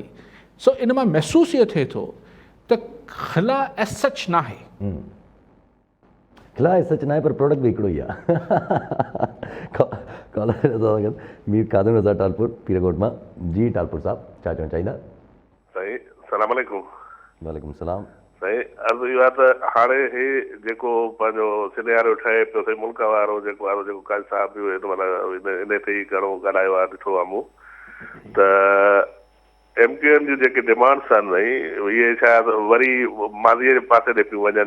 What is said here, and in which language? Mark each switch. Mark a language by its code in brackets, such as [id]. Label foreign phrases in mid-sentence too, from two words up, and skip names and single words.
[sd] सो इन मां महसूसु इहो थिए थो त ख़िला एज सच न आहे। खिला सच न आहे, पर प्रोडक्ट बि हिकिड़ो ई आहे। कॉलर मीर कादिर रज़ा टालपुर पीरकोट मां। जी टालपुर साहब, छा चवणु चाहींदा? [ar] साईं سلام عليكم. وعليكم سلام. [sd] साईं अर्ज़ु इहो आहे त हाणे हे जेको पंहिंजो सिनेरियो ठहे पियो साईं, मुल्क वारो जेको काज़ी साहिब बि माना इन ते ई घणो ॻाल्हायो आहे, ॾिठो आहे मूं त MQM जूं जेके डिमांड्स आहिनि इहे शायदि वरी माज़ीअ जे पासे ॾे पियूं वञनि।